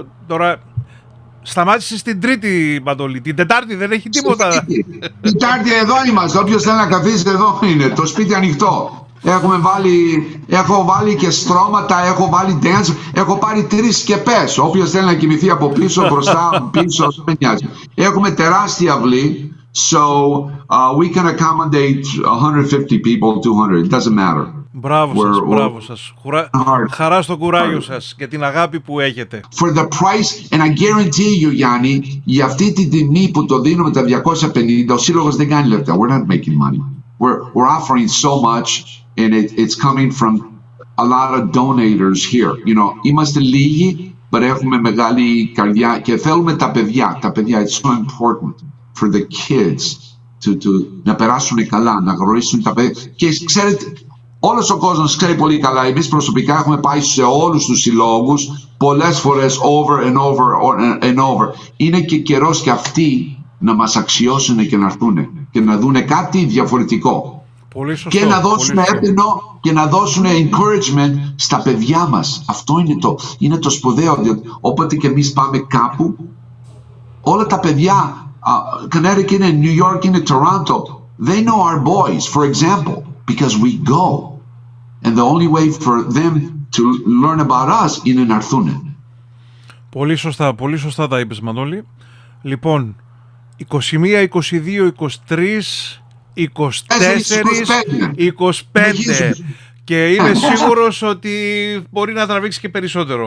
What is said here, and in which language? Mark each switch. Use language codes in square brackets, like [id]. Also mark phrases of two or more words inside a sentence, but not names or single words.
[el] Τώρα σταμάτησε στην Τρίτη, Μαντολή, την Τετάρτη δεν έχει τίποτα. Τετάρτη εδώ είμαστε, όποιος θέλει να καθίσει εδώ είναι, το σπίτι ανοιχτό. Έχω βάλει και στρώματα, έχω βάλει dance, έχω πάρει 3 σκεπές. Όποιος θέλει να κοιμηθεί από πίσω, μπροστά, πίσω, δεν νοιάζει. Έχουμε τεράστια αυλή, [en] so we can accommodate 150 people, 200, it doesn't matter. [el] Μπράβο σας. Χαρά στο κουράγιο σας και την αγάπη που έχετε. [en] For the price, and I guarantee you, Yanni, [el] για αυτή τη τιμή που το δίνουμε τα 250, ο σύλλογος δεν κάνει λεφτά. [en] We're not making money. We're offering so much, and it's coming from a lot of donators here. You know, [el] είμαστε λίγοι, but έχουμε μεγάλη καρδιά και θέλουμε τα παιδιά. Τα παιδιά, [en] it's so important for the kids [el] να περάσουν καλά, να γνωρίσουν τα παιδιά. Και ξέρετε, όλος ο κόσμος ξέρει πολύ καλά. Εμείς προσωπικά έχουμε πάει σε όλους τους συλλόγους πολλές φορές [en] over and over and over. [el] Είναι και καιρός και αυτοί να μας αξιώσουν και να έρθουν και να δουν κάτι διαφορετικό. Πολύ σωστό, και να δώσουν έπαινο και να δώσουν encouragement στα παιδιά μας. Αυτό είναι το σπουδαίο, διότι όποτε και εμείς πάμε κάπου, όλα τα παιδιά, Connecticut είναι New York είναι Toronto, [en] they know our boys, for example, because we go. And the only way for them to learn about us [el] είναι να έρθουν. Πολύ σωστά τα είπες, Μανώλη. Λοιπόν, 21, 22, 23, 24, 25 και είμαι σίγουρος ότι μπορεί να τραβήξει και περισσότερο.